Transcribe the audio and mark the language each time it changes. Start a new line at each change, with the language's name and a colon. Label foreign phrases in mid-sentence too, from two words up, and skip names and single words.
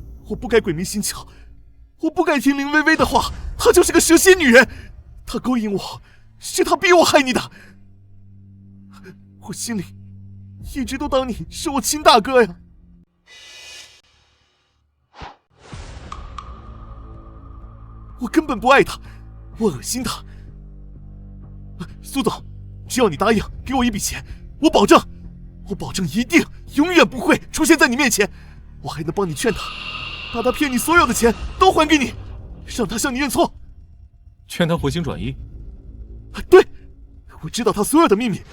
Chinese: 我不該鬼迷心竅，我不該聽林薇薇的話，她就是個蛇蠍女人，她勾引我，是她逼我害你的。我心裡一直都當你是我親大哥呀。我根本不愛她，我惡心她。蘇總，只要你答應給我一筆錢，我保證一定永遠不會出現在你面前，我還能幫你勸他，把他騙你所有的錢都還給你，讓他向你認錯。勸他回心轉意？對，我知道他所有的秘密。